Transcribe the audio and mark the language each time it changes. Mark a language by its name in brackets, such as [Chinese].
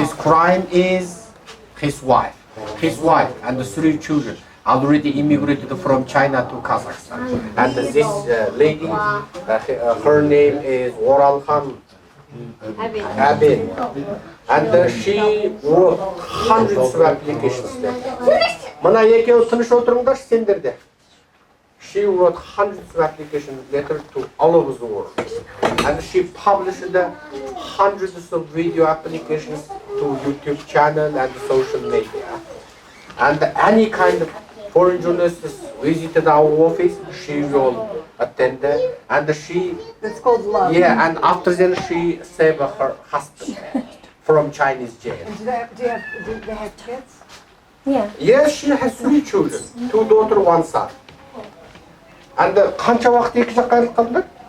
[English] His crime is his wife and the 3 children already immigrated from China to Kazakhstan. And this lady, her name is Oralkhan Abin. And she wrote hundreds of applications. [Kazakh] Mana ekеу тыныш отырыңдар сендерде. [English] She wrote hundreds of application letters to all over the world. And she published hundreds of video applications to YouTube channel and social media. And any kind of foreign journalists visited our office, she will attend there. And she... That's called love. Yeah, and after then she saved her husband from Chinese jail. And do they have kids? Yeah. Yes, she has 3 children, 2 daughters, 1 son. [Kazakh] And қанша уақыт екі жаққа айырылып қалдыңдар?